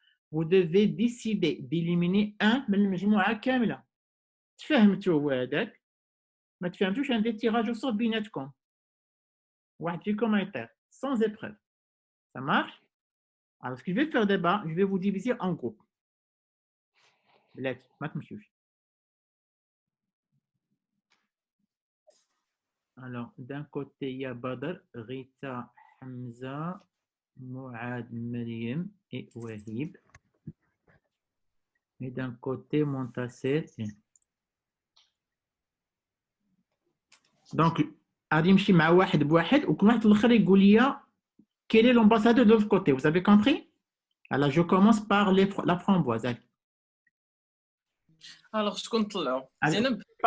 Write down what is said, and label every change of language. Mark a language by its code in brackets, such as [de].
[fr] Vous devez décider d'éliminer un [ar] من المجموعة كاملة. تفهمتوا هذاك؟ ما تفهمتوش ندير [fr] tirage au sort [ar] بيناتكم. واحد فيكم يطير [fr] sans épreuve. Ça marche? Alors ce que je vais faire d'abord, je vais vous diviser en groupes. [ar] بلاتي ما تمشيوش. [fr] Alors, d'un côté, il y a Badr, Rita, Hamza, Mouad, Maryam et Wahib. Et d'un côté, Montasser. [ar] Donc, غادي نمشي مع واحد بواحد وكل واحد الاخر يقول لي [fr] quel est l'ambassadeur de l'autre côté. Vous avez compris? Alors, je commence par la framboise. [ar] Alors, شكون نطلعوا؟ زينب.